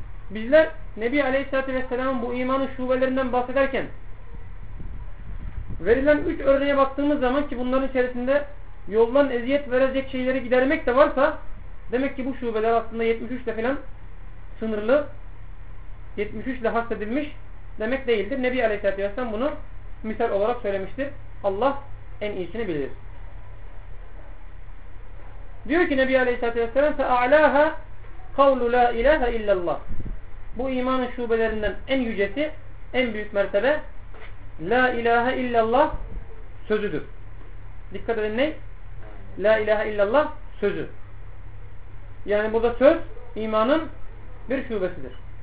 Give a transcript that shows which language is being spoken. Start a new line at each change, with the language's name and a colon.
Turkish: Bizler Nebi Aleyhisselatü Vesselam'ın bu imanın şubelerinden bahsederken verilen 3 örneğe baktığımız zaman ki bunların içerisinde yoldan eziyet verecek şeyleri gidermek de varsa demek ki bu şubeler aslında 73 ile falan sınırlı, 73 ile hasredilmiş demek değildir. Nebi Aleyhisselatü Vesselam bunu misal olarak söylemiştir. Allah en iyisini bilir. Diyor ki Nebi Aleyhisselatü Vesselam
Arabic: فَاَعْلَاهَا قَوْلُ لَا اِلَٰهَ اِلَّا اللّٰهِ.
Turkish: Bu imanın şubelerinden en yücesi, en büyük mertebe La ilahe illallah sözüdür. Dikkat edin ne? La ilahe illallah sözü. Yani burada söz imanın bir şubesidir.